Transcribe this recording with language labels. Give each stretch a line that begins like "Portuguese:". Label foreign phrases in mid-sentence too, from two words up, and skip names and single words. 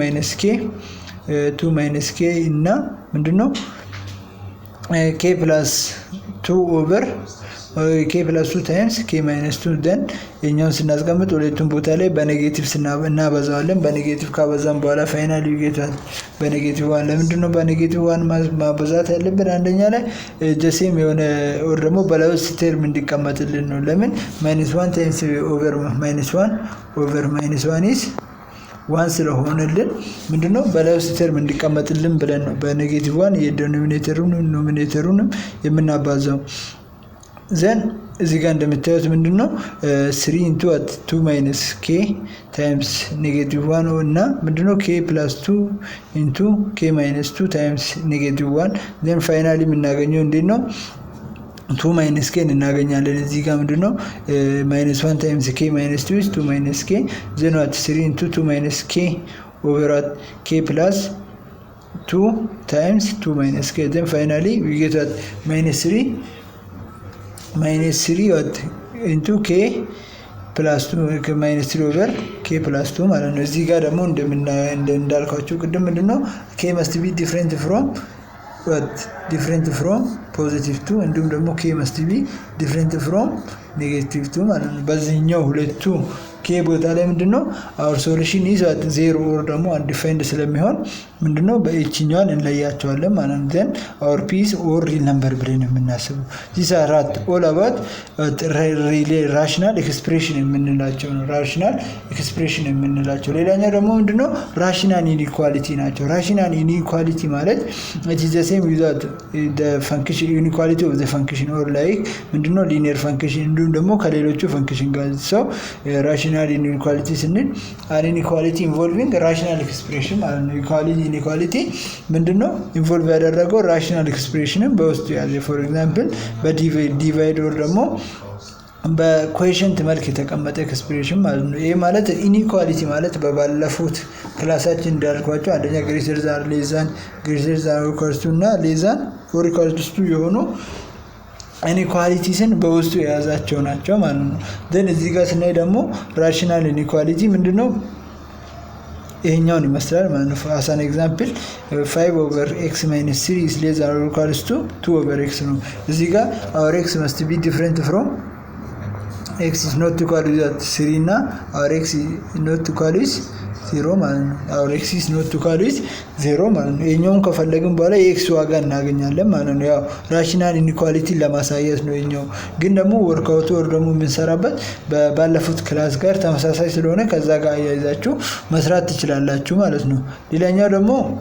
English: 2 minus k
Amharic: እና ምንድነው
English: k plus 2 over k plus 2 times k minus 2 then
Amharic: የኛውን ስናስቀምጥ ሁለቱም ቦታ ላይ በኔጌቲቭ እናበዛዋለን። በኔጌቲቭ ካበዛን በኋላ ፋይናሊ ይገታል በኔጌቲቭ 1። ለምንድነው በኔጌቲቭ 1 ማበዛት ያለብን? አንደኛ ላይ ጀሴም የሆነ or ደግሞ
English: በlowest term
Amharic: እንዲቀመጥልን ነው። ለምን
English: -1 times over -1 over -1 is 1
Amharic: ስለሆነልን ምንድነው በለውስት ተርም እንዲቀመጥልን ብለን ነው በኔጌቲቭ 1 የዲኖሚኔተሩን ኖሚኔተሩንም የምናባዛው። then እዚህ ጋር እንደምታዩት ምንድነው 3 into
English: 2 minus k times -1
Amharic: እና ምንድነው
English: k plus 2 into k minus 2 times -1 then finally
Amharic: የምናገኘው እንዴት ነው
English: 2 minus k
Amharic: እናገኛለን። እዚህ ጋር ምንድነው
English: -1 times k minus 2 is 2 minus k then 3 into 2 minus k over k plus 2 times 2 minus k. Then finally we get what minus 3 what into k plus 2 minus 3 over k plus 2
Amharic: ማለት ነው። እዚህ ጋር ደግሞ እንዳልኳችሁ ቅድም ምንድነው
English: k must be different from
Amharic: positive 2 እንዲሁም ደግሞ
English: k must be different from negative 2
Amharic: ማለት ነው። በዚህኛው ሁለቱ k ቦታ ላይ ምንድነው
English: our solution is at 0
Amharic: or ደግሞ undefined ስለሚሆን ምንድነው በእችኛውን እንለያቸዋለን ማለት ነው።
English: then our p is or real number
Amharic: ብለን የምናስበው
English: these are all about rational expression
Amharic: የምንላቸው ነው።
English: rational expression
Amharic: የምንላቸው ሌላኛው ደግሞ ምንድነው
English: rational inequality ናቸው። rational inequality ማለት it is the same with the function inequality of the function or like ምንድነው linear function
Amharic: እንዲሁም ደግሞ ከሌሎቹ
English: function
Amharic: ጋር ሰው
English: rational
Amharic: inequality ስንል
English: an inequality involving rational expression
Amharic: ማለት ነው። inequality ምንድነው involve ያደረገው
English: rational expression
Amharic: በውስጡ ያለ
English: for example
Amharic: በዲቫይድ or ደግሞ በኮኤፊሺየንት መልክ የተቀመጠ ኤክስፕሬሽን ማለት ነው። ይሄ ማለት ኢኒኳሊቲ ማለት በባለፉት ክላሳችን እንዳልኳቸው አንደኛ ግሬተር
English: than less than greater than equals
Amharic: እና
English: less than or equals to
Amharic: የሆኑ ኢኒኳሊቲስን በውስጡ የያዛቸው ናቸው ማለት ነው። then እዚህ ጋር ስናይ ደግሞ
English: rational inequality
Amharic: ምንድነው ይሄኛውን ይመስላል ማለት
English: ነው። as an example 5 over x minus 3 is less than or equals to 2 over x
Amharic: ነው። እዚህ ጋር
English: our x must be different from x is not equal to 3
Amharic: እና
English: our x is not equal to 0
Amharic: ማለት ነው።
English: our x is not equal to 0
Amharic: ማለት ነው። ይሄኛውን ከፈለግን በኋላ የx ዋጋ እናገኛለን ማለት ነው። ያው
English: rational inequality
Amharic: ለማሳየት ነው። ይሄኛው ግን ደግሞ ወርክአውት ወር ደግሞ የምንሰራበት ባለፉት ክላስ ጋር ተመሳሳይ ስለሆነ ከዛ ጋር አያይዛችሁ መስራት ትችላላችሁ ማለት ነው። ሌላኛው ደግሞ